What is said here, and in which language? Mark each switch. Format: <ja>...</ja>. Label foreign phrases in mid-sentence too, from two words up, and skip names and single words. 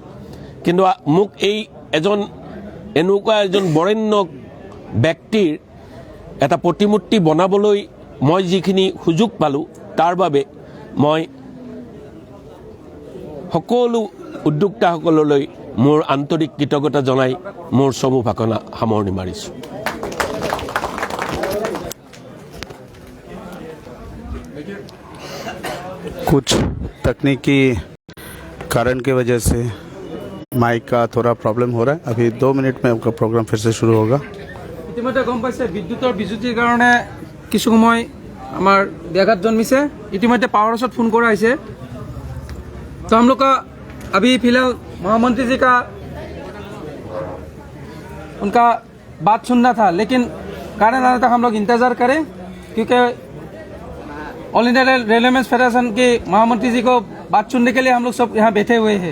<as>কিন্তু মোক এনেকুৱা এজন বৰেণ্য ব্যক্তিৰ এটা প্ৰতিমূৰ্তি বনাবলৈ মই যিখিনি সুযোগ পালোঁ, তাৰ বাবে মই সকলো উদ্যোক্তাসকললৈ মোৰ আন্তৰিক কৃতজ্ঞতা জনাই মোৰ চমু ভাষণ সামৰণি মাৰিছোঁ।</as> <hi>कुछ तकनीकी कारण की वजह से माइक का थोड़ा प्रॉब्लम हो रहा है। अभी 2 मिनट में आपका प्रोग्राम फिर से शुरू होगा।</hi> <as>ইতিমধ্যে গম পাইছে বিদ্যুতৰ বিজুতিৰ কাৰণে কিছু সময় আমার ব্যাঘাত জন্মিছে।</as> <hi>ইতিমধ্যে</hi> <en>power house</en> <hi>फोन करा है। तो हम लोग का अभी फिलहाल महामंत्री जी का उनका बात सुनना था, लेकिन कारण आने तक हम लोग इंतजार करें, क्योंकि ऑल इंडिया रेलवे फेडरेशन के महामंत्री जी को बात सुनने के लिए हम लोग सब यहाँ बैठे हुए हैं।</hi>